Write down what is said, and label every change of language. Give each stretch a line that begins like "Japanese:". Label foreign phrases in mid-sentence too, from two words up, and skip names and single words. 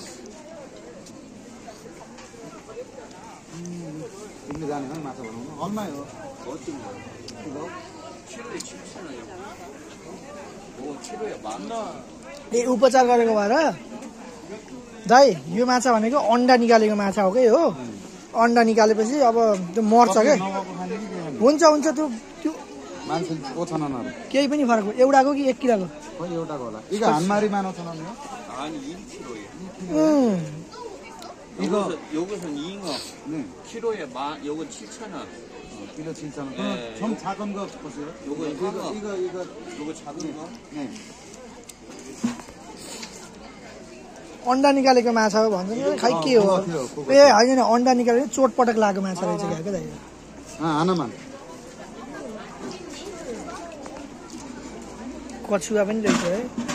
Nepali: ए उपचार गरेको भएर दाइ यो माछा भनेको अन्डा निकालेको माछा हो कि हो अन्डा निकालेपछि अब त्यो मर्छ क्या हुन्छ त्यो केही पनि फरक एउटाको कि 1 किलोको
Korean: 요것은 잉어. 키로에 요거 7,000원. 키로 7,000원. 좀 작은 거 보세요. 요거 작은 거. 네.
Nepali: अन्डा निकालेको माछा हो भन्छ नि खै के हो ए होइन अन्डा निकालेको चोटपटक लागेको माछा रहेछ क्या दाइ कछुवा पनि रहेछ है